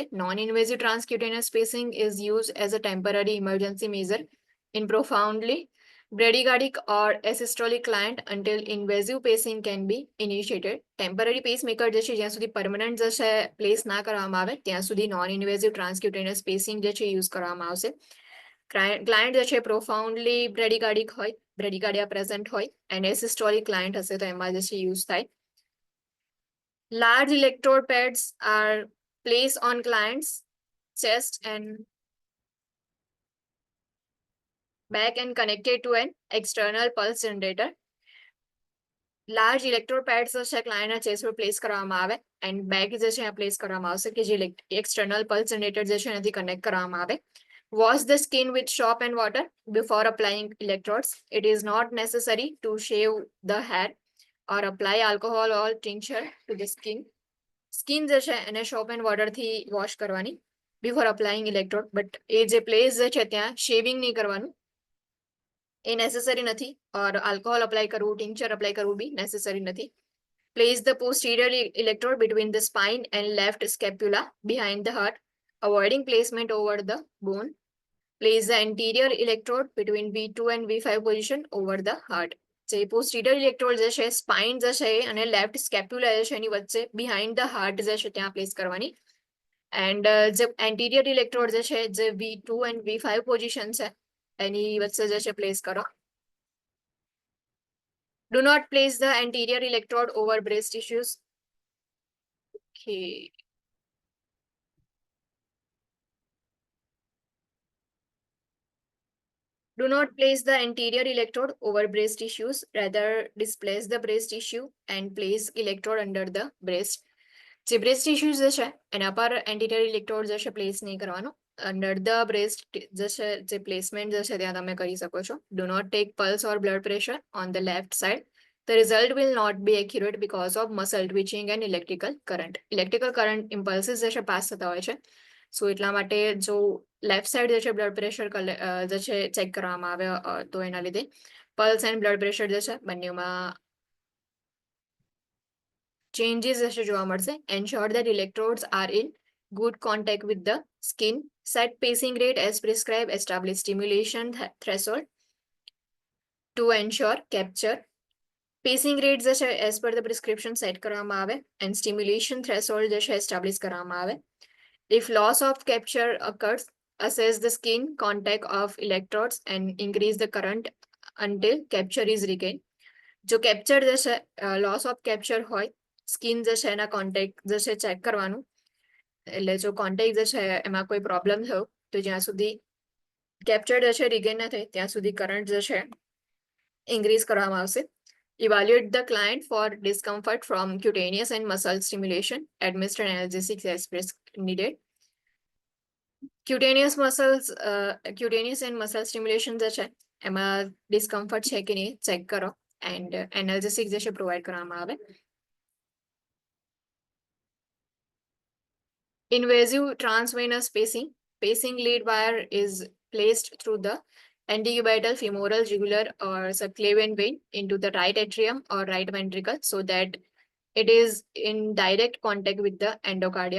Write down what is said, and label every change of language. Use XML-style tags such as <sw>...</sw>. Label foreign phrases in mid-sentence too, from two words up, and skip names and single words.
<en>non-invasive transcutaneous spacing is use as a temporary emergency measure in profoundly bradycardic or asystolic client until invasive pacing can be initiated. temporary pacemaker</en> <gu>જે છે જ્યાં સુધી પરમનન્ટ જે છે પ્લેસ ના કરવામાં આવે ત્યાં સુધી</gu> <en>non invasive transcutaneous spacing</en> <gu>જે છે યુઝ કરવામાં આવશે. ક્લાયન્ટ જે છે</gu> <en>profoundly bradycardic</en> <gu>હોય, બ્રેડિકાર્ડિયા પ્રેઝન્ટ હોય, અને</gu> <en>asystolic client</en> <gu>હશે તો એમાં જે છે યુઝ થાય.</gu> <en>Large electrode pads are placed on clients' chest and back and connected to an external pulse generator. large electrode pads</en> <gu>છે ક્લાયન્ટના ચેસ્ટ પર પ્લેસ કરવામાં આવે</gu> <en>and back</en> <gu>જે છે પ્લેસ કરવામાં આવશે કે જે</gu> <en>external pulse generator</en> <gu>જે છે એનાથી કનેક્ટ કરવામાં આવે.</gu> <en>Wash the skin with soap and water before applying electrodes. It is not necessary to shave the hair or apply alcohol or tincture to the skin.</en> <gu>સ્કિન જે છે એને</gu> <en>soap and water</en> <gu>વોશ કરવાની</gu> <en>before applying electrode, but</en> <gu>એ જે પ્લેસ જે છે ત્યાં શેવિંગ નહીં કરવાનું, એ નેસેસરી નથી.</gu> <en>or alcohol</en> <gu>અપ્લાય કરવું, ટિંચર અપ્લાય કરવું બી નેસેસરી નથી.</gu> <en>Place the posterior electrode between the spine and left scapula behind the heart, avoiding placement over the bone. Place the anterior electrode between V2 and V5 position over the heart.</en> <gu>જે</gu> <en>posterior electrode</en> <gu>જે છે સ્પાઇન જે છે અને</gu> <en>left scapula</en> <gu>જે છે એની વચ્ચે</gu> <en>behind the heart</en> <gu>જે છે ત્યાં પ્લેસ કરવાની. એન્ડ જે</gu> <en>anterior electrode</en> <gu>જે છે જે</gu> <en>V2 and V5 position</en> <gu>છે એની વચ્ચે જે છે પ્લેસ કરો.</gu> <en>Do not place the anterior electrode over breast tissues. Okay. Do not place the anterior electrode over breast tissues. Rather, displace the breast tissue and place electrode under the breast.</en> <gu>જે</gu> <en>breast tissues</en> <gu>જે છે એના પર</gu> <en>anterior electrode</en> <gu>જે છે પ્લેસ નહીં કરવાનો.</gu> <en>under the breast</en> <gu>જે છે જે પ્લેસમેન્ટ જે છે ત્યાં તમે કરી શકો છો.</gu> <en>do not take pulse or blood pressure on the left side. The result will not be accurate because of muscle twitching and electrical current. Electrical current impulses</en> <gu>જે છે પાસ થતા હોય છે. સો એટલા માટે જો</gu> <en>left side</en> <gu>જે છે</gu> <en>blood pressure</en> <gu>જે છે ચેક કરવામાં આવે તો એના લીધે</gu> <en>pulse and blood pressure</en> <gu>જે છે બંનેમાં changes જે છે જોવા મળશે.</gu> <en>Ensure that electrodes are in good contact with the skin. Set pacing rate as prescribed. Establish stimulation threshold to ensure capture. Pacing rate</en> <gu>જે છે</gu> <en>as per the prescription set</en> <gu>કરવામાં આવે</gu> <en>and stimulation threshold</en> <gu>જે છે</gu> <en>establish</en> <gu>કરવામાં આવે.</gu> <en>If loss of capture occurs, assess the skin contact of electrodes and increase the current until capture is regained.</en> <gu>જો કેપ્ચર જે છે</gu> <en>loss of capture</en> <gu>હોય, સ્કિન જે છે એના કોન્ટેક્ટ જે છે ચેક કરવાનું. એટલે જો કોન્ટેક્ટ જે છે એમાં કોઈ પ્રોબ્લેમ થયો તો જ્યાં સુધી કેપ્ચર જે છે રિગેન ના થાય ત્યાં સુધી કરંટ જે છે ઇન્ક્રીઝ કરવામાં આવશે.</gu> <en>Evaluate the client for discomfort from cutaneous and muscle stimulation. Administer analgesics as needed. Cutaneous and muscle stimulation</en> <gu>જે છે એમાં ડિસ્કમ્ફર્ટ છે કે નહીં ચેક કરો</gu> <en>and analgesic</en> <gu>જે છે પ્રોવાઈડ કરવામાં આવે.</gu> <en>Invasive transvenous pacing. Pacing lead wire is placed through the antecubital, femoral, jugular, or subclavian vein into the right atrium or right ventricle so that it is in direct contact with the endocardium.</en>